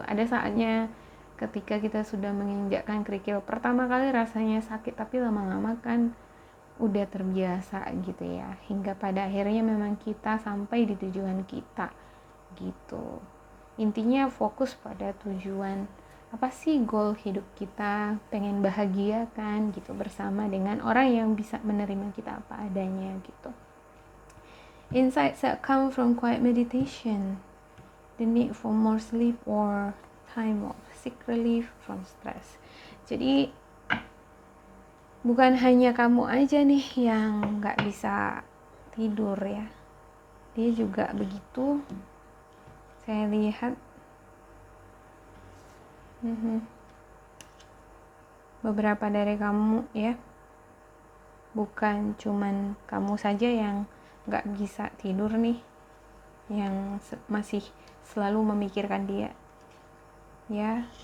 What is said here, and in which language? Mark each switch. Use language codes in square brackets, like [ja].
[id] Ada saatnya ketika kita sudah menginjakkan kerikil pertama kali rasanya sakit, tapi lama-lama kan udah terbiasa gitu ya, hingga pada akhirnya memang kita sampai di tujuan kita gitu. Intinya fokus pada tujuan, apa sih goal hidup kita, pengen bahagia kan gitu, bersama dengan orang yang bisa menerima kita apa adanya gitu. [en] Insights that come from quiet meditation, the need for more sleep or time off, seek relief from stress. [id] Jadi bukan hanya kamu aja nih yang gak bisa tidur ya, dia juga begitu. Saya lihat beberapa dari kamu ya, bukan cuman kamu saja yang gak bisa tidur nih, yang masih selalu memikirkan dia ya.